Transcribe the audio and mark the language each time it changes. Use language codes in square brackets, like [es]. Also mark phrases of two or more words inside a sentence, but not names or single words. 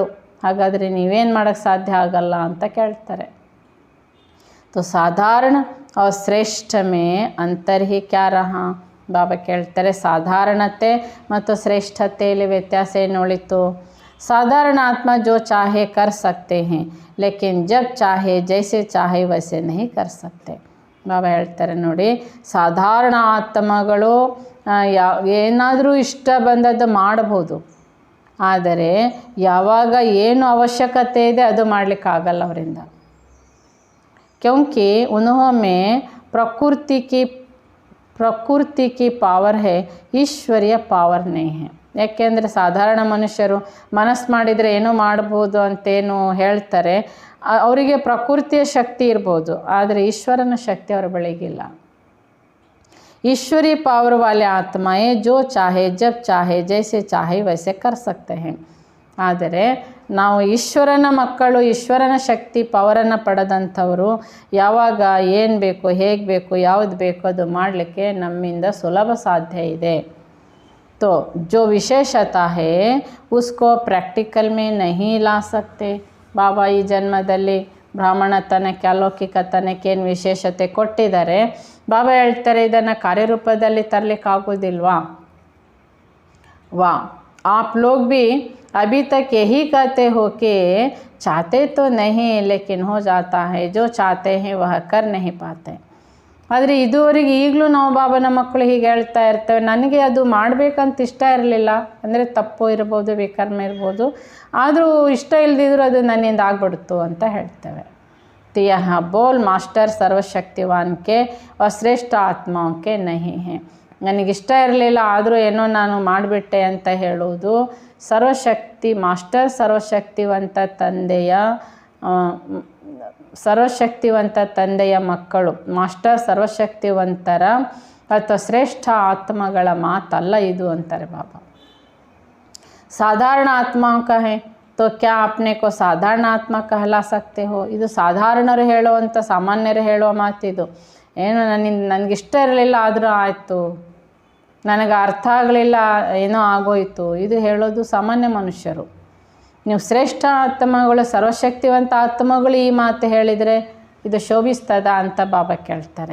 [kn] ಹಾಗಾದರೆ ನೀವೇನು ಮಾಡೋಕ್ಕೆ ಸಾಧ್ಯ ಆಗಲ್ಲ ಅಂತ ಕೇಳ್ತಾರೆ. [hi] तो साधारण और श्रेष्ठ में अंतर ही क्या रहा? [kn] ಬಾಬಾ ಕೇಳ್ತಾರೆ ಸಾಧಾರಣತೆ ಮತ್ತು ಶ್ರೇಷ್ಠತೆಯಲ್ಲಿ ವ್ಯತ್ಯಾಸ ಏನು ಉಳಿತು? [hi] साधारण आत्मा जो चाहे कर सकते हैं लेकिन जब चाहे जैसे चाहे वैसे नहीं कर सकते. [kn] ಬಾಬಾ ಹೇಳ್ತಾರೆ ನೋಡಿ, ಸಾಧಾರಣ ಆತ್ಮಗಳು ಏನಾದರೂ ಇಷ್ಟ ಬಂದದ್ದು ಮಾಡಬಹುದು, ಆದರೆ ಯಾವಾಗ ಏನು ಅವಶ್ಯಕತೆ ಇದೆ ಅದು ಮಾಡಲಿಕ್ಕಾಗಲ್ಲ ಅವರಿಂದ. [hi] क्योंकि उन्होंने प्रकृति की पावर है, ईश्वरीय पावर नहीं है. [kn] ಯಾಕೆಂದರೆ ಸಾಧಾರಣ ಮನುಷ್ಯರು ಮನಸ್ಸು ಮಾಡಿದರೆ ಏನೋ ಮಾಡ್ಬೋದು ಅಂತೇನು ಹೇಳ್ತಾರೆ. ಅವರಿಗೆ ಪ್ರಕೃತಿಯ ಶಕ್ತಿ ಇರ್ಬೋದು, ಆದರೆ ಈಶ್ವರನ ಶಕ್ತಿ ಅವರ ಬಳಿಗಿಲ್ಲ. [hi] ईश्वरीय पावर वाले आत्माएं जो चाहे जब चाहे जैसे चाहे वैसे कर सकते हैं. [kn] ಆದರೆ ನಾವು ಈಶ್ವರನ ಮಕ್ಕಳು, ಈಶ್ವರನ ಶಕ್ತಿ ಪವರನ್ನು ಪಡೆದಂಥವರು ಯಾವಾಗ ಏನು ಬೇಕು, ಹೇಗೆ ಬೇಕು, ಯಾವುದು ಬೇಕು ಅದು ಮಾಡಲಿಕ್ಕೆ ನಮ್ಮಿಂದ ಸುಲಭ ಸಾಧ್ಯ ಇದೆ. [hi] तो जो ವಿಶೇಷತಾ है उसको प्रैक्टिकल में नहीं ला सकते. [kn] ಬಾಬಾ ಈ ಜನ್ಮದಲ್ಲಿ ಬ್ರಾಹ್ಮಣತನಕ್ಕೆ ಅಲೌಕಿಕತನಕ್ಕೆ ಏನು ವಿಶೇಷತೆ ಕೊಟ್ಟಿದ್ದಾರೆ, ಬಾಬಾ ಹೇಳ್ತಾರೆ ಇದನ್ನು ಕಾರ್ಯರೂಪದಲ್ಲಿ ತರಲಿಕ್ಕಾಗೋದಿಲ್ವಾ. [hi] वाह, आप लोग भी अभी तक यही कहते हो कि चाहते तो नहीं लेकिन हो जाता है, जो चाहते हैं वह कर नहीं पाते. [kn] ಆದರೆ ಇದುವರೆಗೆ ಈಗಲೂ ನಾವು ಬಾಬನ ಮಕ್ಕಳು ಹೀಗೆ ಹೇಳ್ತಾ ಇರ್ತೇವೆ, ನನಗೆ ಅದು ಮಾಡಬೇಕಂತ ಇಷ್ಟ ಇರಲಿಲ್ಲ, ಅಂದರೆ ತಪ್ಪು ಇರ್ಬೋದು, ವಿಕರ್ಮ ಇರ್ಬೋದು, ಆದರೂ ಇಷ್ಟ ಇಲ್ಲದಿದ್ರೂ ಅದು ನನ್ನಿಂದ ಆಗ್ಬಿಡ್ತು ಅಂತ ಹೇಳ್ತೇವೆ. [hi] तो यहाँ बोल मास्टर सर्वशक्तिवान के और श्रेष्ठ आत्माओं के नहीं है. [kn] ನನಗಿಷ್ಟ ಇರಲಿಲ್ಲ ಆದರೂ ಏನೋ ನಾನು ಮಾಡಿಬಿಟ್ಟೆ ಅಂತ ಹೇಳುವುದು ಸರ್ವಶಕ್ತಿ ಮಾಸ್ಟರ್ ಸರ್ವಶಕ್ತಿವಂತ ತಂದೆಯ ಮಕ್ಕಳು, ಮಾಸ್ಟರ್ ಸರ್ವಶಕ್ತಿವಂತರ ಅಥವಾ ಶ್ರೇಷ್ಠ ಆತ್ಮಗಳ ಮಾತಲ್ಲ ಇದು ಅಂತಾರೆ ಬಾಬಾ. [hi] साधारण आत्माओं का है तो क्या अपने को साधारण आत्मा कहला सकते हो. [kn] ಇದು ಸಾಧಾರಣರು ಹೇಳುವಂಥ, ಸಾಮಾನ್ಯರು ಹೇಳುವ ಮಾತಿದು. ಏನು ನನಗಿಷ್ಟ ಇರಲಿಲ್ಲ ಆದರೂ ಆಯಿತು, ನನಗೆ ಅರ್ಥ ಆಗಲಿಲ್ಲ ಏನೋ ಆಗೋಯಿತು, ಇದು ಹೇಳೋದು ಸಾಮಾನ್ಯ ಮನುಷ್ಯರು. ನೀವು ಶ್ರೇಷ್ಠ ಆತ್ಮಗಳು, ಸರ್ವಶಕ್ತಿವಂತ ಆತ್ಮಗಳು ಈ ಮಾತು ಹೇಳಿದರೆ ಇದು ಶೋಭಿಸ್ತದ ಅಂತ ಬಾಬಾ ಕೇಳ್ತಾರೆ.